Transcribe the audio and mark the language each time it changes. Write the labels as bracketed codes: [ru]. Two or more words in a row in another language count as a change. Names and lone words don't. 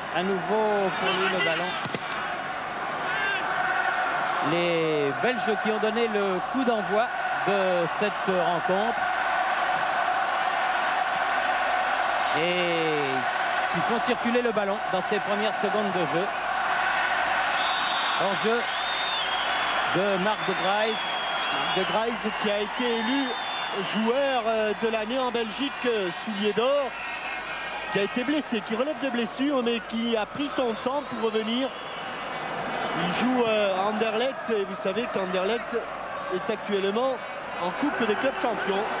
[fr] À nouveau pour lui le ballon. Les Belges qui ont donné le coup d'envoi de cette rencontre. Et qui font circuler le ballon dans ces premières secondes de jeu. Hors-jeu de Marc de Grijs. Marc de Grijs qui a été élu joueur de l'année en Belgique, soulier d'or, qui a été blessé, qui relève de blessure, mais qui a pris son temps pour revenir. Il joue à Anderlecht, et vous savez qu'Anderlecht est actuellement en Coupe des clubs champions.